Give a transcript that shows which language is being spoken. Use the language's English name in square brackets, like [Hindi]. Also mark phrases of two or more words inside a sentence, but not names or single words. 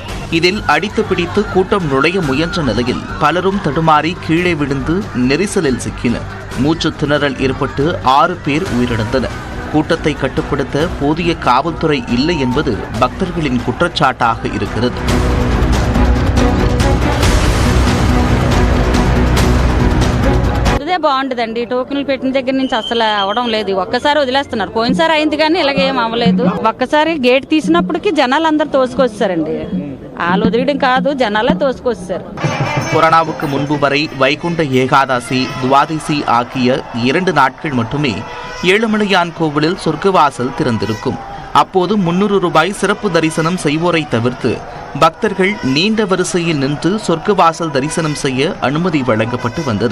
[Tamil] இதில் அடித்து பிடித்து கூட்டம் நுழைய முயன்ற நிலையில் பலரும் தடுமாறி கீழே விழுந்து நெரிசலில் சிக்கினர். மூச்சு திணறல் ஏற்பட்டு 6 பேர் உயிரிழந்தனர். கூட்டத்தை கட்டுப்படுத்த போதிய காவல்துறை இல்லை என்பது பக்தர்களின் குற்றச்சாட்டாக இருக்கிறது. [Telugu] బాగుంటుందండి. టోకెన్లు పెట్టిన దగ్గర నుంచి అసలు అవడం లేదు. ఒక్కసారి వదిలేస్తున్నారు. పోయినసారి అయింది కానీ ఇలాగేం అవ్వలేదు. ఒక్కసారి గేట్ తీసినప్పటికీ జనాలు అందరు తోసుకొచ్చారండి. వాళ్ళు వదిలేయడం కాదు, జనాలే తోసుకొచ్చారు. [Tamil] கொரோனாவுக்கு முன்பு வரை வைகுண்ட ஏகாதசி, துவாதசி ஆகிய 2 நாட்கள் மட்டுமே ஏழுமலையான் கோவிலில் சொர்க்கவாசல் திறந்திருக்கும். அப்போது 300 ரூபாய் சிறப்பு தரிசனம் செய்வோரை தவிர்த்து பக்தர்கள் நீண்ட வரிசையில் நின்று சொர்க்கவாசல் தரிசனம் செய்ய அனுமதி வழங்கப்பட்டு வந்தது.